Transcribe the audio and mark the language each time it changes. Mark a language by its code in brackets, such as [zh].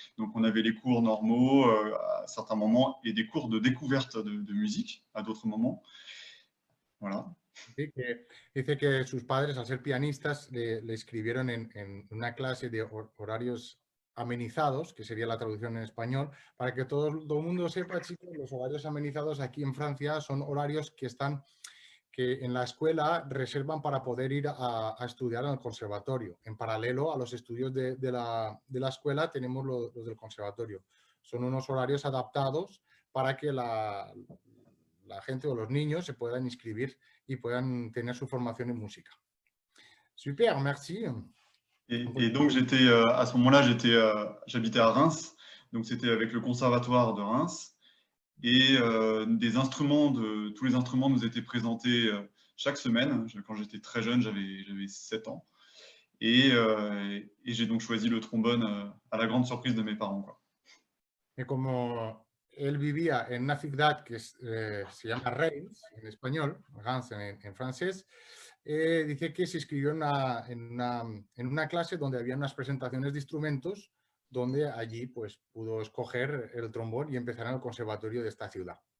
[fr] Donc on avait les cours normaux à certains moments et des cours de découverte de musique à d'autres moments. Voilà. [es] Sí, dice que sus padres, al ser pianistas, le escribieron en una clase de horarios amenizados, que sería la traducción en español, para que todo el mundo sepa, chicos, los horarios amenizados aquí en Francia son horarios que en la escuela reservan para poder ir a estudiar en el conservatorio. En paralelo a los estudios de la escuela tenemos los del conservatorio. Son unos horarios adaptados para que la gente o los niños se puedan inscribir y puedan tener su formación en música. [fr] Super, merci. Et donc à ce moment-là, j'habitais à Reims, donc c'était avec le conservatoire de Reims. Et tous les instruments nous étaient présentés chaque semaine. Quand j'étais très jeune, j'avais 7 ans. Et j'ai donc choisi le trombone à la grande surprise de mes parents, quoi. [es] Et como él vivía en una ciudad que se llama Reims, en español, Reims en francés, dice que se inscribió en una clase donde había unas presentaciones de instrumentos, donde allí pues, pudo escoger el trombón y empezar en el conservatorio de esta ciudad.